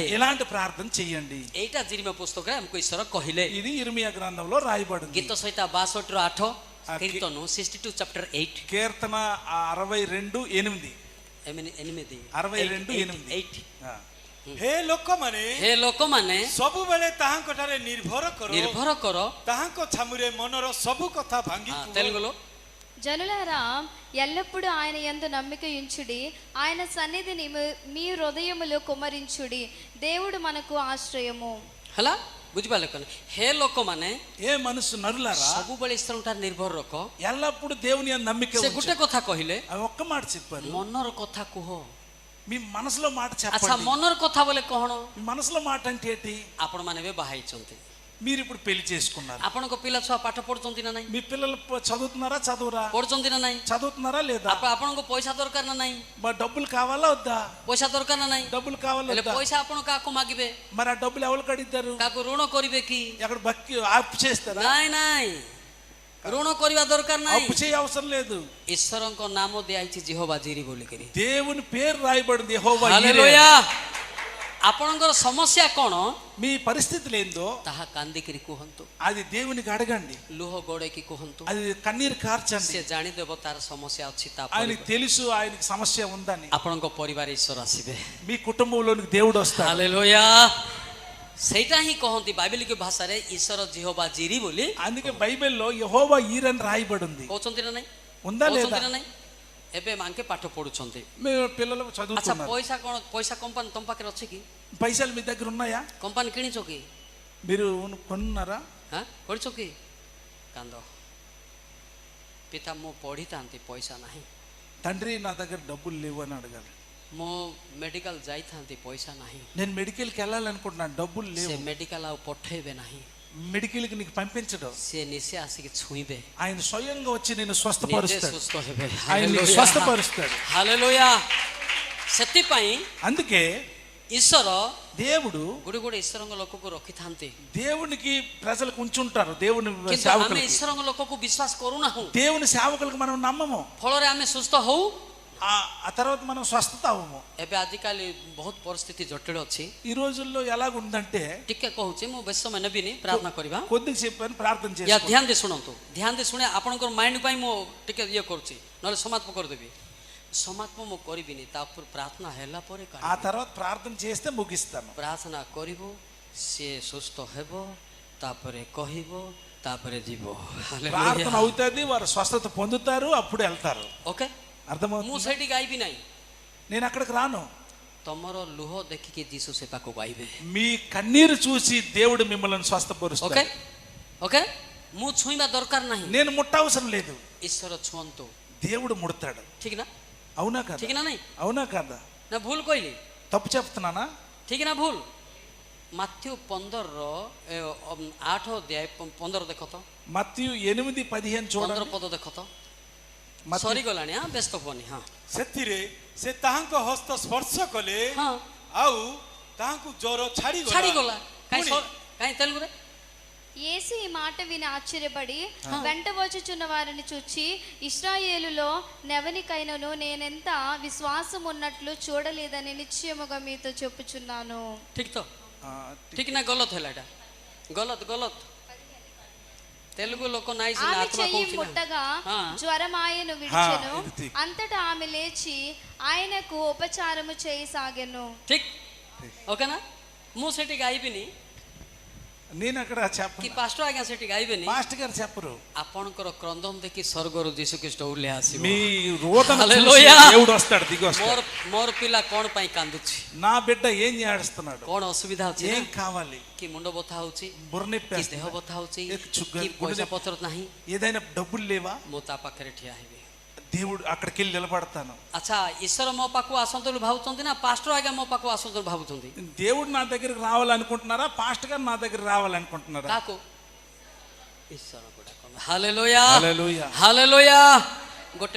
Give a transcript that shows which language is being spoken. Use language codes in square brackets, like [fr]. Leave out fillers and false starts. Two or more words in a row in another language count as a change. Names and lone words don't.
[te] ఇలాంటి ప్రార్థన చెయ్యండి. [or] ଏଇଟା ଜିରିମ ପୁସ୍ତକରେ ଆମକୁ ଈଶ୍ୱର କହିଲେ. [te] ఇది ఇర్మియా గ్రంథంలో రాయబడింది. [or] ଗୀତ ସହିତ [te] 62:8 కీర్తన 62 చాప్టర్ 8 కీర్తన 62:8 8 [or] ହେ ଲୋକମାନେ ହେ ଲୋକମାନେ ସବୁବେଳେ ତାହାଙ୍କ ଠାରେ ନିର୍ଭର କର, ନିର୍ଭର କର. ତାହାଙ୍କ ଛାମୁରେ ମନର ସବୁ କଥା ଭାଙ୍ଗି କୁହ। [te] తెలుగులో జనులారా ఎల్లప్పుడూ ఆయన యందు నమ్మిక ఉంచుడి, ఆయన సన్నిధిని మీ హృదయములో కుమ్మరించుడి. దేవుడు మనకు ఆశ్రయము. [or] ହେଲା ବୁଝିପାରିଲେ କଣ? ହେ ଲୋକମାନେ [te] ఏ మనసు నరులారా [or] ସବୁବେଳେ ଈଶ୍ୱର ଠାରେ ନିର୍ଭର ରଖ. [te] ఎల్లప్పుడు దేవుని యందు నమ్మిక [or] ସେ [te] ఉంచు. [or] ଗୋଟେ କଥା କହିଲେ, [te] అవి ఒక్క మాట చెప్పారు. [or] ମନର କଥା କୁହ. [te] మీ మనసులో మాట [or] ଆଚ୍ଛା, [te] చెప్పండి. [or] ମନର କଥା ବୋଲେ କଣ? [te] మీ మనసులో మాట అంటే ఏంటి? [or] ଆପଣ ମାନେ ଏବେ ବାହା ହେଇଛନ୍ତି, [te] మీరు ఇప్పుడు పెళ్లి చేసుకున్నారు. [or] ଆପଣଙ୍କ ପିଲା ଛୁଆ ପାଠ ପଢୁଛନ୍ତି ନା ନାହିଁ? [te] మీ పిల్లలు చదువుతున్నారా చదువురా? [or] ପଢୁଛନ୍ତି ନା ନାହିଁ? [te] చదువుతున్నారా లేదా? [or] ଆପଣଙ୍କୁ ପଇସା ଦରକାର ନା ନାହିଁ? [te] మరి డబ్బులు కావాలా వద్దా? [or] ପଇସା ଦରକାର ନା ନାହିଁ? [te] డబ్బులు కావాలా [or] ହେଲେ [te] వద్దా? [or] ପଇସା ଆପଣ କାହାକୁ ମାଗିବେ? [te] మరి ఆ డబ్బులు ఎవరికి అడుగుతారు? [or] କାହାକୁ ଋଣ କରିବେ କି? [te] ఎక్కడ బక్కి అప్పు చేస్తారా? [or] ନାଇଁ ନାଇଁ, ଋଣ କରିବା ଦରକାର ନାହିଁ. [te] అప్పు చేయ అవసరం లేదు. [or] ଈଶ୍ୱରଙ୍କ ନାମ ଦିଆଯାଇଛି ଜିହୋଭା ଜିରି ବୋଲିକରି. [te] దేవుని పేరు రాయబడింది యెహోవా ఈరే. [or] ହାଲେଲୁୟା. ଆପଣଙ୍କର ସମସ୍ୟା କଣ [te] మీ పరిస్థితులు ఏందో [or] ତାହା କାନ୍ଦିକିରି କୁହନ୍ତୁ, [te] అది దేవునికి అడగండి. [or] ଲୁହ ଗଡେଇକି କୁହନ୍ତୁ. [te] అది కన్నీరు కార్చండి. [or] ସେ ଜାଣିଦେବ ତାର ସମସ୍ୟା ଅଛି. ତା [te] ఆయనకి తెలుసు ఆయనకి సమస్య ఉందని. [or] ଆପଣଙ୍କ ପରିବାର ଈଶ୍ୱର ଆସିବେ. [te] మీ కుటుంబంలోనికి దేవుడు వస్తాడు. [or] ହାଲେଲୁୟା. ସେଇଟା ହିଁ କହନ୍ତି ବାଇବେଲିକ ଭାଷାରେ ଈଶ୍ୱର ଜିହୋଭା ଜିରି ବୋଲି. [te] అందుకే బైబిల్లో యెహోవా ఈరని రాయబడింది. [or] କହୁଛନ୍ତି ନା ନାଇଁ? [te] ఉందా లేదా? [or] କହୁଛନ୍ତି ନା ନାଇଁ? ଏବେ ମାଙ୍କେ ପାଠ ପଢୁଛନ୍ତି. [te] మీ పిల్లలు [or] ଆଚ୍ଛା, [te] చదువుతున్నారు. [or] ପଇସା କଣ? ପଇସା କମ୍ପାନୀ ତମ ପାଖରେ ଅଛି କି? [te] పైసలు మీ దగ్గర ఉన్నాయా? [or] କମ୍ପାନୀ କିଣିଛ କି? [te] మీరు కొన్నారా? [or] କରିଛ କି? କାନ୍ଦ ପିତା, ମୁଁ ପଢିଥାନ୍ତି, ପଇସା ନାହିଁ. [te] తండ్రి నా దగ్గర డబ్బులు లేవు అని అడగాలి. [or] ମୁଁ ମେଡିକାଲ ଯାଇଥାନ୍ତି, ପଇସା ନାହିଁ. [te] నేను మెడికల్కి వెళ్ళాలనుకుంటున్నాను, డబ్బులు [or] ସେ [te] లేవు. [or] ମେଡିକାଲ ଆଉ ପଠେଇବେ ନାହିଁ. [te] మెడికల్కి నీకు పంపించడం. [or] ସେ ନିଜେ ଆସିକି ଛୁଇଁବେ, [te] ఆయన స్వయంగా వచ్చి నేను [or] ନିଜେ [te] స్వస్థపరుస్తాడు. [or] ସୁସ୍ଥ ହେବେ. [te] ఆయన నీకు స్వస్థపరుస్తాడు. [or] ହାଲେଲୁୟା. ସେଥିପାଇଁ [te] అందుకే [or] ଈଶ୍ୱର [te] దేవుడు [or] ଗୋଟେ ଗୋଟେ ଈଶ୍ୱରଙ୍କ ଲୋକକୁ ରଖିଥାନ୍ତି. [te] దేవునికి ప్రజలకు ఉంచుంటారు. దేవుని [or] କିନ୍ତୁ ଆମେ [te] సేవకులకి. [or] ଈଶ୍ୱରଙ୍କ ଲୋକକୁ ବିଶ୍ୱାସ କରୁନାହୁଁ. [te] దేవుని సేవకులకు మనం నమ్మము. [or] ଫଳରେ ଆମେ ସୁସ୍ଥ ହଉ. [te] ఆ తర్వాత మనం స్వస్థత అవ్వము. [or] ଏବେ ଆଜିକାଲି ବହୁତ ପରିସ୍ଥିତି ଜଟିଳ ଅଛି. [te] ఈ రోజుల్లో ఎలాగుందంటే, [or] ଟିକେ କହୁଛି, ମୁଁ ବେଶ ସମୟ ନେବିନି, ପ୍ରାର୍ଥନା କରିବା. [te] కొద్దిగా చెప్పాను, ప్రార్థన [or] ୟା [te] చేసుకో. [or] ଧ୍ୟାନ ଦେଇ ଶୁଣନ୍ତୁ, ଧ୍ୟାନ ଦେଇ ଶୁଣେ. ଆପଣଙ୍କର ମାଇଣ୍ଡ ପାଇଁ ମୁଁ ଟିକେ ଇଏ କରୁଛି, ନହେଲେ ସମାପ୍ତ କରିଦେବି. ସମାପ୍ତ ମୁଁ କରିବିନି, ତାପରେ ପ୍ରାର୍ଥନା ହେଲା ପରେ [te] ఆ తర్వాత ప్రార్థన చేస్తే ముగిస్తాను. [or] ପ୍ରାର୍ଥନା କରିବ, ସିଏ ସୁସ୍ଥ ହେବ, ତାପରେ କହିବ, ତାପରେ ଯିବ. [te] ప్రార్థన అవుతుంది, వారు స్వస్థత పొందుతారు, అప్పుడు వెళ్తారు. ఓకే, అర్థమవుతుంది? [or] ମୁଁ ସେଇଠି ଗାଇବି ନାହିଁ. [te] నేను అక్కడికి రాను. [or] ତମର ଲୁହ ଦେଖିକି ଯୀଶୁ ସେ ପାଖକୁ ଗାଇବେ. [te] మీ కన్నీరు చూసి దేవుడు మిమ్మల్ని ఓకే స్వస్థపరుస్తాడు. ఓకే, [or] ମୁଁ ଛୁଇଁବା దରକାର ନାହିଁ. [te] నేను ముట్టవసరం లేదు, [or] ଈଶ୍ୱର ଛୁଅନ୍ତୁ. [te] దేవుడు ముడతాడు. [or] ଠିକ ନା? [te] అవునా కదా? [or] ଠିକ ନା ନାଇଁ? [te] అవునా కదా? [or] ନା ଭୁଲ କହିଲି? [te] తప్పు చెప్తున్నానా? [or] ଠିକ ନା ଭୁଲ? ମାଥ୍ୟୁ 15 ଅଧ୍ୟାୟ 15 ଦେଖ ତ, [te] మత్తయి 8:15 15 చూడండి. [or] ପଦ ଦେଖ ତ. [te] మత్తయి [or] ସରିଗଲାଣି, ବ୍ୟସ୍ତ ହୁଅନି. ହଁ ସେଥିରେ ସେ ତାହାଙ୍କ ହସ୍ତ ସ୍ପର୍ଶ କଲେ, ହଁ, ଆଉ ତାହାଙ୍କୁ ଜ୍ୱର ଛାଡ଼ିଗଲା। ଛାଡ଼ିଗଲା. ପୁଣି କାହିଁ ତେଲୁଗୁରେ? [te] యేసు ఈ మాట విని ఆశ్చర్యపడి వెంట వచ్చుచున్న వారిని చూచి, ఇశ్రాయేలులో నెవనికైనను నేనెంత విశ్వాసం ఉన్నట్లు చూడలేదని నిశ్చయముగా మీతో చెప్పుచున్నాను. [or] ଠିକ ତ? ଠିକ ନା ଗଲତ ହେଲା? ଏଟା ଗଲତ ଗଲତ తెలుగు లోକ ନାହିଁ ସିନା [te] ఆమె [or] ଆତ୍ମା [te] చెయ్యి [or] କହୁଛି ନା [te] ముట్టగా ఆ. జ్వరం ఆయను విడిచెను ఇది తీ. అంతటా ఆమె లేచి ఆయనకు ఉపచారము చేయసాగెను. [or] ଠିକ ଓକେନା ମୁଁ ସେଠି ଗାଇବିନି [te] నేను అక్కడ [or] କି [te] చెప్పను, [or] ପାଷ୍ଟର ଆଜ୍ଞା ସେଠି ଗାଇବେନି [te] మాస్టర్ గారు చెప్పరు. [or] ଆପଣଙ୍କର କ୍ରନ୍ଦନ ଦେଖି ସ୍ୱର୍ଗରୁ ଯୀଶୁଖ୍ରୀଷ୍ଟ ଓହ୍ଲେଇ ଆସିବ [te] మీ రోదన చూసి హల్లెలూయా. దేవుడు వస్తాడు, దిగి వస్తాడు. [or] ମୋର ପିଲା କ'ଣ ପାଇଁ କାନ୍ଦୁଛି, [te] నా బిడ్డ ఏం ఏడుస్తున్నాడు, [or] କ'ଣ ଅସୁବିଧା ଅଛି [te] ఏం [or] ନା? [te] కావాలి, [or] କି ମୁଣ୍ଡ ବଥା ହଉଛି, [te] బుర్రనొప్పి [or] କି [te] వేస్తుంది, [or] ଦେହ ବଥା ହଉଛି, [te] ఏ చుగ్గ- [or] କି [te] గుండె [or] ପଇସା ପତ୍ର ନାହିଁ, [te] ఏదైనా డబ్బులు లేవా, [or] ମୁଁ ତା ପାଖରେ ଠିଆ ହେବି. [te] దేవుడు అక్కడికి వెళ్ళి నిలబడతాను. [or] ଆଚ୍ଛା ଈଶ୍ୱର ମୋ ପାଖକୁ ଆସନ୍ତୁ ବୋଲି ଭାବୁଛନ୍ତି ନା ପାଷ୍ଟର ଆଜ୍ଞା ମୋ ପାଖକୁ ଆସନ୍ତୁ ବୋଲି ଭାବୁଛନ୍ତି? [te] దేవుడు నా దగ్గరికి రావాలనుకుంటున్నారా, పాస్టర్ గారు నా దగ్గర రావాలనుకుంటున్నారా? [or] କାହାକୁ? ଈଶ୍ୱରକୁ ଡାକନ୍ତୁ। ହାଲେଲୁୟା [te] హల్లెలూయా. [or] ହାଲେଲୁୟା। ଗୋଟେ